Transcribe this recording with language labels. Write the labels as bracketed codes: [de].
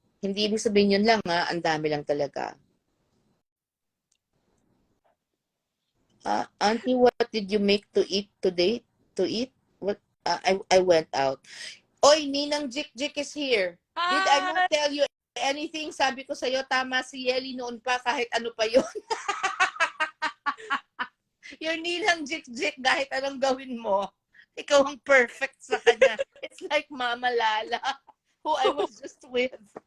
[tl] Hindi ibig sabihin yun lang, ang dami lang talaga. [en] Auntie, what did you make to eat today? To eat? What? I went out. Oy, Ninang Jik is here. Did I not tell you anything? [tl] Sabi ko sa'yo, tama si Yeli noon pa, kahit ano pa yun. Yung Ninang Jik, kahit anong gawin mo, ikaw ang perfect sa kanya. [en] It's like Mama Lala, who I was just with.